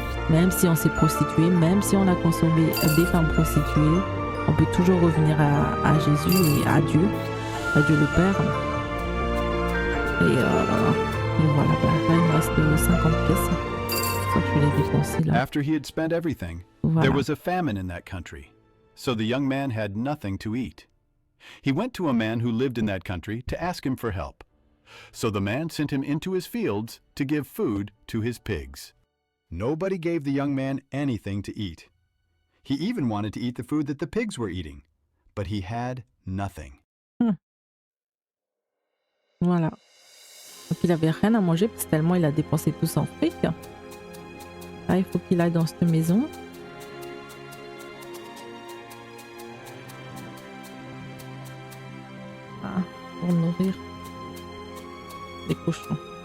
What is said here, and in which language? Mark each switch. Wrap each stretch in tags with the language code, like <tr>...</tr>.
<fr>Même si on s'est prostitué, même si on a consommé des femmes prostituées, on peut toujours revenir à Jésus et à Dieu le Père. Et voilà, là il me reste 50 pièces. Je crois que je vais les dépenser là.</fr> <en>After he had spent everything,</en> <fr>Voilà.</fr> <en>there was a famine in that country, so the young man had nothing to eat. He went to a man who lived in that country to ask him for help. So the man sent him into his fields to give food to his pigs. Nobody gave the young man anything to eat. He even wanted to eat the food that the pigs were eating, but he had nothing.</en> <fr>Voilà. Donc il avait rien à manger parce que tellement il a dépensé tout son fric. Là, il faut qu'il aille dans cette maison. Pour nourrir les cochons.</fr>